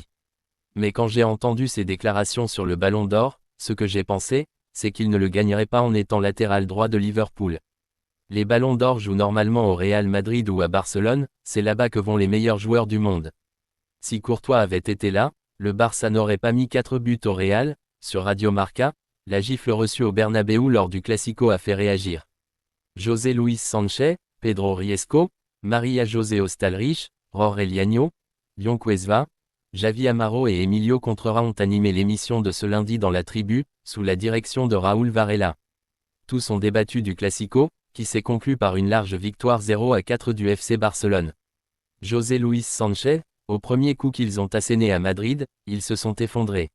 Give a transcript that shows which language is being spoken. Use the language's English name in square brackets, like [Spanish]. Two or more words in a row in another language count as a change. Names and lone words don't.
[French] Mais quand j'ai entendu ses déclarations sur le Ballon d'Or, ce que j'ai pensé, c'est qu'il ne le gagnerait pas en étant latéral droit de Liverpool. Les Ballons d'Or jouent normalement au Real Madrid ou à Barcelone, c'est là-bas que vont les meilleurs joueurs du monde. Si Courtois avait été là, le Barça n'aurait pas mis 4 buts au Real. Sur Radio Marca, la gifle reçue au Bernabéu lors du Classico a fait réagir. José Luis Sanchez, Pedro Riesco, Maria José Ostalrich, Jorge Llano, Lyon Cuesva, Javi Amaro et Emilio Contreras ont animé l'émission de ce lundi dans la tribu, sous la direction de Raúl Varela. Tous ont débattu du Classico, qui s'est conclu par une large victoire 0-4 du FC Barcelone. José Luis Sanchez, au premier coup qu'ils ont asséné à Madrid, ils se sont effondrés.